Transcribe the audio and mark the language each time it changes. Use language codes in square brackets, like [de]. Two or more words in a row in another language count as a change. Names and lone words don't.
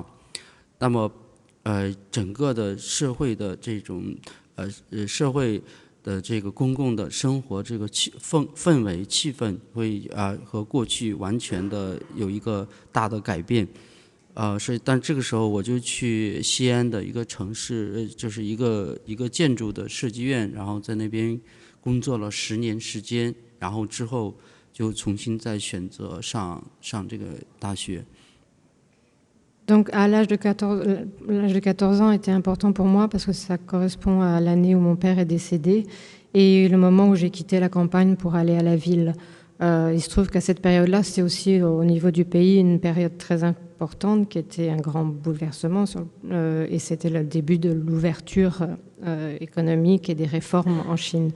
[zh] 那么整个的社会的这种社会的这个公共的生活这个氛围气氛会和过去完全的有一个大的改变。所以但这个时候我就去西安的一个城市，就是一个建筑的设计院，然后在那边工作了10年时间，然后之后就重新再选择上这个大学。 [fr] Donc, l'âge de 14 ans était important pour moi parce que ça correspond à l'année où mon père est décédé et le moment où j'ai quitté la campagne pour aller à la ville. Il se trouve qu'à cette période-là, c'était aussi au niveau du pays une période très importante qui était un grand bouleversement et c'était le début de l'ouverture économique et des réformes en Chine.